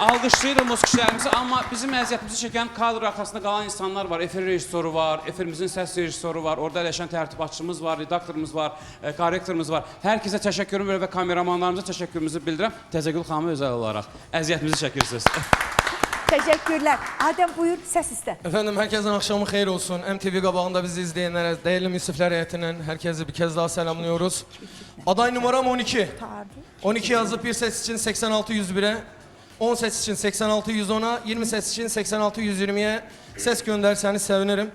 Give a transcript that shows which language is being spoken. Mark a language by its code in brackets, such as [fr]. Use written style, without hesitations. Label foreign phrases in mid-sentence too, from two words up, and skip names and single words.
[az] Alqışlayırıq musiqiçilərimizi, amma bizim əziyyətimizi çəkən kadr arxasında qalan insanlar var. Efir rejissoru var, efirimizin səs rejissoru var, orada əyləşən tərtibatçımız var, redaktorumuz var, korrektorumuz var. Hər kəsə təşəkkürümü və kameramanlarımıza təşəkkürümüzü bildirirəm. Təzəgül xanıma özəl olaraq əziyyətimizi çəkirsiniz. [tr] Teşekkürler. Adem buyur, ses iste. Efendim herkesin akşamı hayır olsun. MTV qabağında bizi izleyenlere, değerli müsifler heyetinden herkese bir kez daha selamlıyoruz. Aday numaram 12. 12 yazıp bir ses için 86-101'e, 10 ses için 86-110'a, 20 ses için 86-120'ye ses gönderseniz sevinirim.